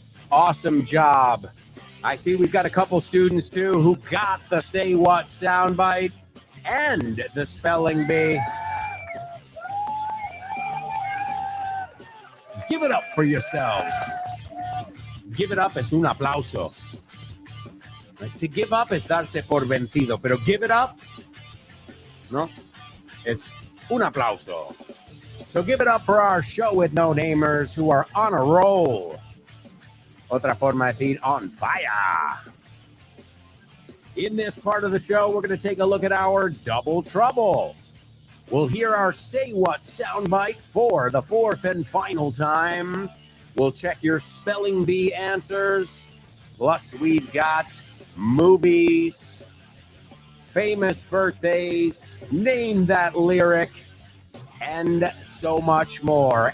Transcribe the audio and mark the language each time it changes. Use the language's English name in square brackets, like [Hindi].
[English] Awesome job. I see we've got a couple students too who got the Say What soundbite and the spelling bee. Give it up for yourselves. [Spanish] Give it up es un aplauso. To give up es darse por vencido, pero give it up, no, es un aplauso. [English] So give it up for our show with no namers who are on a roll. [Spanish] Otra forma de decir on fire. [English] In this part of the show, we're going to take a look at our double trouble. We'll hear our Say What soundbite for the fourth and final time. We'll check your spelling bee answers. Plus, we've got movies, famous birthdays, name that lyric, and so much more.